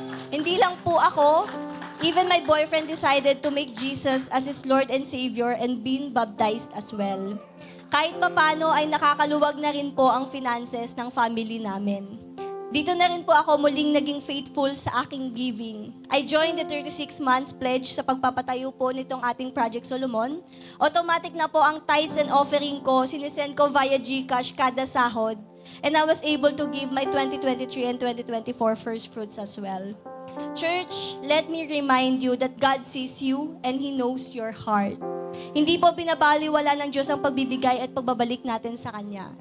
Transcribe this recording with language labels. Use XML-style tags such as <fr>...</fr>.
<tl>Hindi lang po ako,</tl> <en>even my boyfriend decided to make Jesus as his Lord and Savior and been baptized as well.</en> <tl>Kahit papano ay nakakaluwag na rin po ang finances ng family namin. Dito na rin po ako muling naging faithful sa aking giving.</tl> <en>I joined the 36 months pledge</en> <tl>sa pagpapatayo po nitong ating</tl> <en>Project Solomon.</en> <tl>Automatic na po ang</tl> <en>tithes and offering</en> <tl>ko, sinisend ko via GCash kada sahod.</tl> <en>And I was able to give my 2023 and 2024 first fruits as well. Church, let me remind you that God sees you and He knows your heart.</en> <tl>Hindi po binabaliwala ng Diyos ang pagbibigay at pagbabalik natin sa Kanya.</tl>